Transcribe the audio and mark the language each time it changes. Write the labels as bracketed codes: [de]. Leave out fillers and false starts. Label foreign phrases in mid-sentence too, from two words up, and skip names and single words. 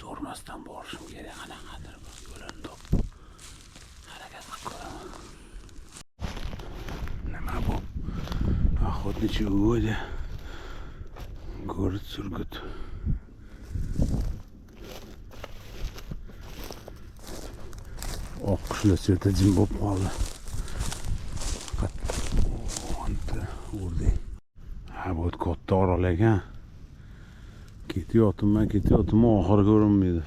[uz] ko'rmasdan borishim kerak. Qanaqadir bir yo'lini topib harakat qilib ko'raman. Nima bu? [ru] Охотничий угодья. Город Сургут. [uz] Oqqushlar chetda jim bo'lib qoldi. O'rdak. Ha, bu katta orol ekan. Ketyapman, oxiri ko'rinmaydi.